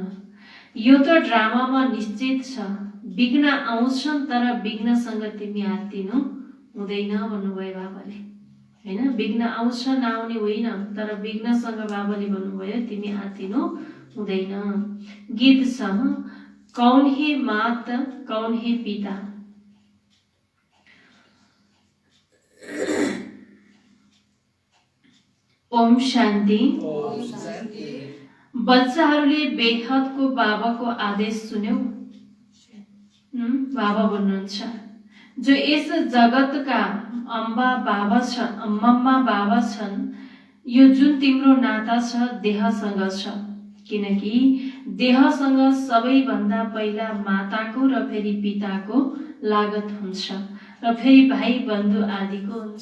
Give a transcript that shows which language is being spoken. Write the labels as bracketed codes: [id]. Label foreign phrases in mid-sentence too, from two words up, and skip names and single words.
[ne] यो त ड्रामामा निश्चित छ, विघ्न आउँछन् तर विघ्नसँग तिमी आत्तिनु हुँदैन भन्नुभयो बाबाले, होइन? विघ्न आउँछ नआउने होइन, तर विघ्नसँग बाबाले भन्नुभयो तिमी आत्तिनु हुँदैन। गीत छ, [hi] कौन हे मात कौन हे पिता, ओम शान्ति। ओम शान्ति। [ne] बच्चाहरूले बेहदको बाबाको आदेश सुन्यौ। बाबा भन्नुहुन्छ जो यस जगतका अम्बा बाबा छन्, मम्मा बाबा छन्, यो जुन तिम्रो नाता छ देहसँग छ, किनकि देहसँग सबैभन्दा पहिला माताको र फेरि पिताको लागत हुन्छ र फेरि भाइ बन्धु आदिको हुन्छ।